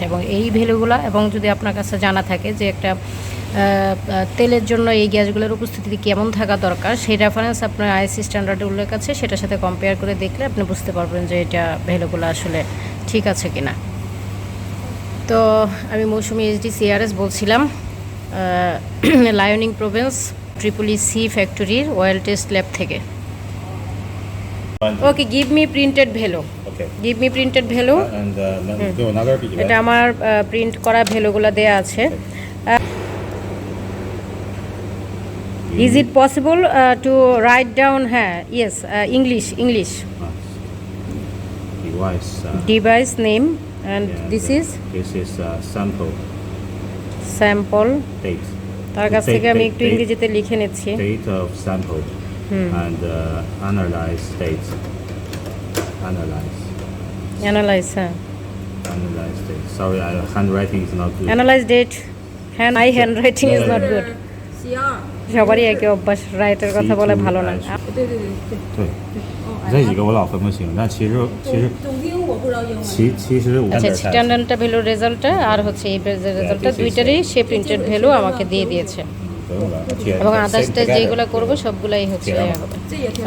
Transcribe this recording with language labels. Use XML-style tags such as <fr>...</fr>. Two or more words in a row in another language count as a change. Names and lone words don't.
<bn>এবং এই ভ্যালুগুলো, এবং যদি আপনার কাছে জানা থাকে যে একটা তেলের জন্য এই গ্যাসগুলোর উপস্থিতি কেমন থাকা দরকার, সেই রেফারেন্স আপনার আইএসসি স্ট্যান্ডার্ডে উল্লেখ আছে, সেটার সাথে কম্পেয়ার করে দেখলে আপনি বুঝতে পারবেন যে এটা ভ্যালুগুলো আসলে ঠিক আছে কিনা। তো আমি মৌসুমি এইচডি সিআরএস বলছিলাম, লায়নিং প্রভিন্স CCC ফ্যাক্টরির</bn> <en>oil test lab</en> <bn>থেকে।</bn> <en>okay, give me printed value. Okay. give me printed value. And do another video.</en> <bn>এটা আমার প্রিন্ট করা ভ্যালুগুলো দেয়া আছে।</bn> <en>is it possible to write down? হ্যাঁ, yes, English. Device. device name and this is sample স্যাম্পল। date.</en> <bn>তার কাছ থেকে আমি একটু</bn> <en>Date-</en> <bn>ইংরেজিতে লিখে নিচ্ছি।</bn> <en>Date of sample and analyze date. Analyze অ্যানালাইজ, হ্যাঁ, date. Sorry, handwriting is not good. Analyze date. My hand writing is not good.</en> <bn>সবারই একই অভ্যাস, রাইটের কথা বলে ভালো না।</bn> <zh>对对对对。对，这几个我老分不清，但总听我不知道英文。其实我</zh> <bn>আচ্ছা, স্ট্যান্ডার্ডটা ভ্যালু রেজাল্টটা আর হচ্ছে এই রেজাল্টটা দুইটারই সে</bn> <en>printed value</en> <bn>আমাকে দিয়ে দিয়েছে,</bn> <zh>不用了，</zh> <bn>এবং</bn> <en>others test</en> <bn>যেগুলো করবো সবগুলাই হচ্ছে হবে।</bn> <zh>这也挺</zh>